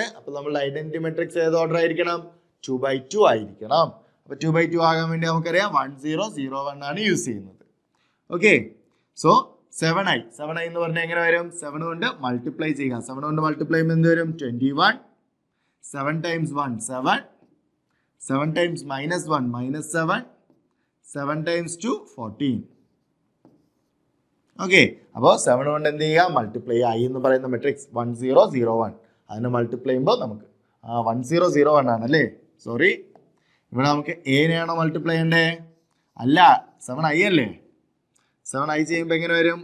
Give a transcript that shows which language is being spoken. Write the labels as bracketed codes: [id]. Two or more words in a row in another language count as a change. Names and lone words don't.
[ml] അപ്പൊ നമ്മളുടെ [en] identity matrix [ml] ഏത് ഓർഡർ ആയിരിക്കണം? 2x2 ആയിരിക്കണം. അപ്പൊ 2x2 ആകാൻ വേണ്ടി നമുക്കറിയാം 1 0 0 1 ആണ് യൂസ് ചെയ്യുന്നത്. [en] okay, so [ml] 7i എന്ന് പറഞ്ഞാൽ എങ്ങനെ വരും? 7 കൊണ്ട് മൾട്ടിപ്ലൈ ചെയ്യുക. 7 കൊണ്ട് മൾട്ടിപ്ലൈ ചെയ്യുമ്പോൾ എന്ത് വരും? [en] 21. 7 times 1 7. 7 times minus 1 minus 7. 7 times 2 14. [ml] ഓക്കെ, അപ്പോൾ 7 കൊണ്ട് എന്ത് ചെയ്യുക? മൾട്ടിപ്ലൈ ചെയ്യുക. ഐ എന്ന് പറയുന്ന മെട്രിക്സ് 1 0 0 1. അതിനെ മൾട്ടിപ്ലൈ ചെയ്യുമ്പോൾ നമുക്ക് 1 0 0 1 ആണല്ലേ? സോറി, ഇവിടെ നമുക്ക് എനെയാണോ മൾട്ടിപ്ലൈ ചെയ്യണ്ടേ? അല്ല, 7i അല്ലേ? 7i ചെയ്യുമ്പോൾ എങ്ങനെ വരും?